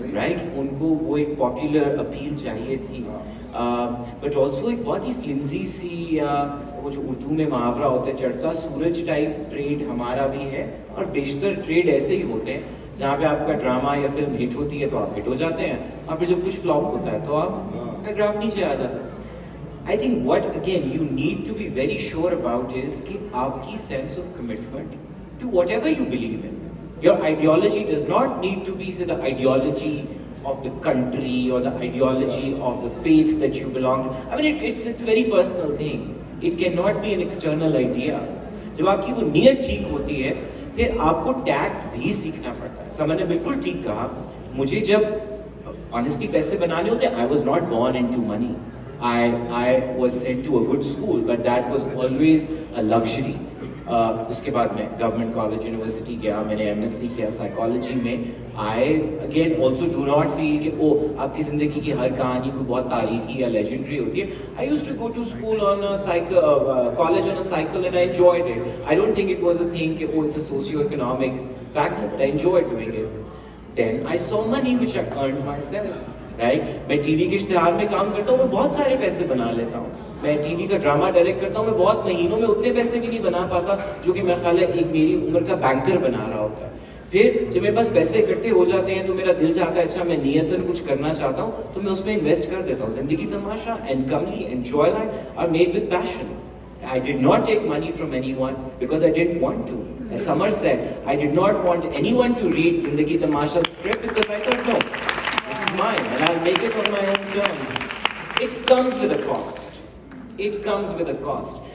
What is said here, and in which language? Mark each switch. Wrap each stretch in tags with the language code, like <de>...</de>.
<hi>Right, उनको वो एक पॉपुलर अपील चाहिए थी. बट ऑल्सो एक बहुत ही फ्लिमजी सी, वो जो उर्दू में मुहावरा होता है, चढ़ता सूरज टाइप ट्रेड हमारा भी है. और बेशतर ट्रेड ऐसे ही होते हैं जहाँ पे आपका ड्रामा या फिल्म हिट होती है तो आप हिट हो जाते हैं, और फिर जब कुछ फ्लॉप होता है तो आप ग्राफ नीचे आ जाता है.</hi> <en>I think what again you need to be very sure about is</en> <hi>कि आपकी</hi> <en>sense of commitment to whatever you believe in. Your ideology does not need to be say the ideology of the country or the ideology of the faith that you belong to. I mean it's a very personal thing. It cannot be an external idea.</en> <hi>जब आपकी वो नीयत ठीक होती है फिर आपको tact भी सीखना पड़ता है. समन ने बिल्कुल ठीक कहा. मुझे जब ऑनेस्टली पैसे बनाने होते,</hi> <en>I was not born into money. I was sent to a good school, but that was always a luxury.</en> <hi>उसके बाद मैं गवर्नमेंट कॉलेज यूनिवर्सिटी गया, मैंने MSc किया साइकोलॉजी में.</hi> <en>I again also do not feel</en> <hi>कि ओ आपकी ज़िंदगी की हर कहानी कोई बहुत तारीखी या लेजेंडरी होती है.</hi> <en>I used to go to school on college on a cycle and I enjoyed it. I don't think it was a thing</en> <hi>कि oh</hi> <en>It's a socio economic factor, but I enjoyed doing it. Then I saw money which I earned myself.</en> <hi>Right, मैं TV के इश्तिहार में काम करता हूँ, मैं बहुत सारे पैसे बना लेता हूँ. मैं टीवी का ड्रामा डायरेक्ट करता हूँ, मैं बहुत महीनों में उतने पैसे भी नहीं बना पाता जो कि मेरा ख्याल है एक मेरी उम्र का बैंकर बना रहा होता है. फिर जब मेरे पास पैसे इकट्ठे हो जाते हैं तो मेरा दिल चाहता है अच्छा मैं नियतन कुछ करना चाहता हूँ तो मैं उसमें इन्वेस्ट कर देता हूँ.</hi> <en>Zindagi Tamasha and Kamli and Joyland are made with passion. I did not take money from anyone because I didn't want to. As Samar said, I did not want anyone to read Zindagi Tamasha script because I thought, no, this is mine and I'll make it on my own terms. It comes with a cost. It comes with a cost.</en>